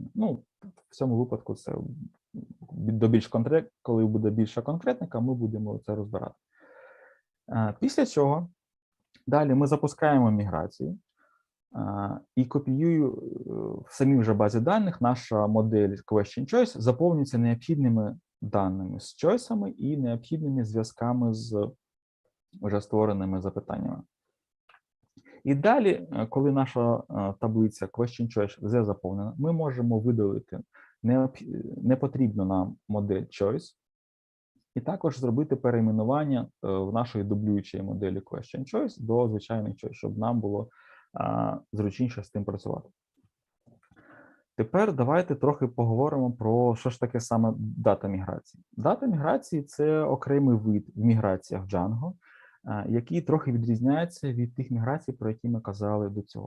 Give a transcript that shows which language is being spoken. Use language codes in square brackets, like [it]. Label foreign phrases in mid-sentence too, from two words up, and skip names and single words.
[uk] Ну, в цьому випадку це коли буде більша конкретника, ми будемо це розбирати. Після цього далі ми запускаємо міграцію і копіюю в самій вже базі даних наша модель [en] question choice [uk] заповнюється необхідними даними з чойсами і необхідними зв'язками з вже створеними запитаннями. І далі, коли наша таблиця [en] question choice [uk] вже заповнена, ми можемо видалити непотрібну нам модель choice і також зробити перейменування в нашої дублюючої моделі [en] question choice [uk] до звичайних choice, щоб нам було зручніше з тим працювати. Тепер давайте трохи поговоримо про що ж таке саме дата міграції. Дата міграції – це окремий вид в міграціях Django, який трохи відрізняється від тих міграцій, про які ми казали до цього.